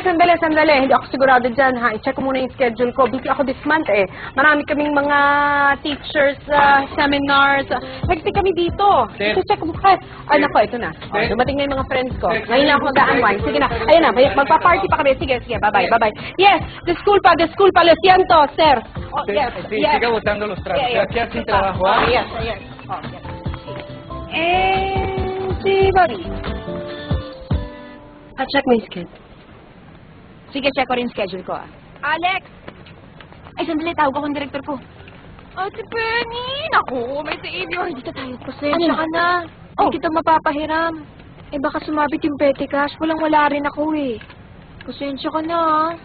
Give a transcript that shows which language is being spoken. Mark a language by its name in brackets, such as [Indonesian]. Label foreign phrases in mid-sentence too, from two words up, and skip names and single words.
[Filipino] Hindi ako sigurado dyan, ha? I-check ko muna yung schedule ko. Busy ako [English] this month, [Filipino] eh. Marami kaming mga teachers, seminars. Hectic kami dito. I-check ko bukas. Ay, nako, ito na. Oh, dumating na yung mga friends ko. Ngayon lang ako mag-unwind. Sige na. Ayun na, magpa-party pa kami. Sige. [English] Bye-bye. Yes, [Spanish] disculpa. Lo siento, sir. [English] Oh, yes. [Spanish] Siga botando los trapos. Aquí sin trabajo, ¿ah? [English] Yes. Oh, yes. [Filipino] Si Bobby. [English] I'll check my schedule. [Filipino] Sige, check ko rin schedule ko, Alex! Ay, sandali, tawag akong direktor ko. Ate Penny! Naku, may savior. Dito tayo. Pasensya ka na. Hindi kita mapapahiram. Baka sumabit yung petty cash. Wala rin ako, Pasensya ka na,